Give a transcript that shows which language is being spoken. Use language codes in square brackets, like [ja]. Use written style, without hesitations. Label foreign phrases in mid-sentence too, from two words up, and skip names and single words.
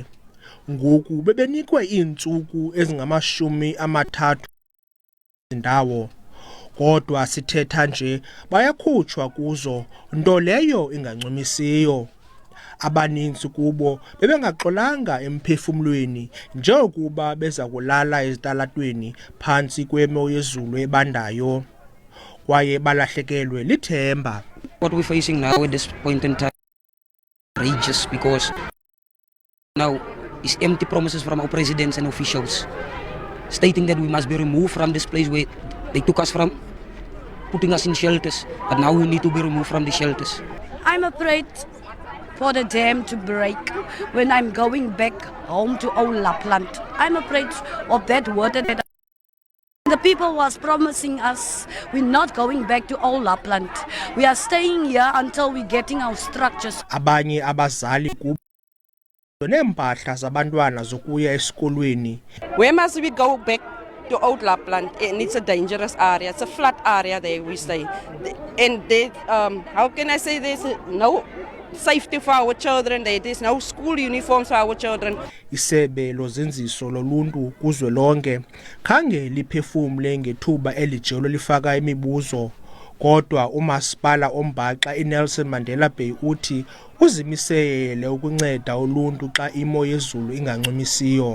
[xh] Ngoku bebenikwe iintsuku ezingama-30 zindawo, kodwa sithetha nje bayakhutshwa kuzo, nto leyo ingancumisiyo. Abaninzi kubo bebengaxolanga emphefumlweni njengokuba beza kulala ezitalatweni phantsi kwemo yezulu ebandayo kwaye balahlekelwe lithemba. [en] What we're facing now at this point in time is outrageous because now is empty promises from our presidents and officials stating that we must be removed from this place where they took us from, putting us in shelters, but now we need to be removed from the shelters. I'm afraid for the dam to break when I'm going back home to old Lapland. I'm afraid of that water that the people was promising us we're not going back to old Lapland. We are staying here until we're getting our structures. [xh] Abanye abazali kubo neempahla zabantwana zokuya esikolweni. [en] Where must we go back to old Lapland? And it's a dangerous area. It's a flat area there we stay. And they, how can I say there's no safety for our children, there is no school uniforms for our children. [xh] Isebe lozinziso loluntu kuzwelonke khange liphefumle ngethuba elijelo lifaka imibuzo kodwa umasipala oMbaxa iNelson Mandela Bay uthi uzimisele ukunceda uluntu xa imo yezulu ingancumisiyo.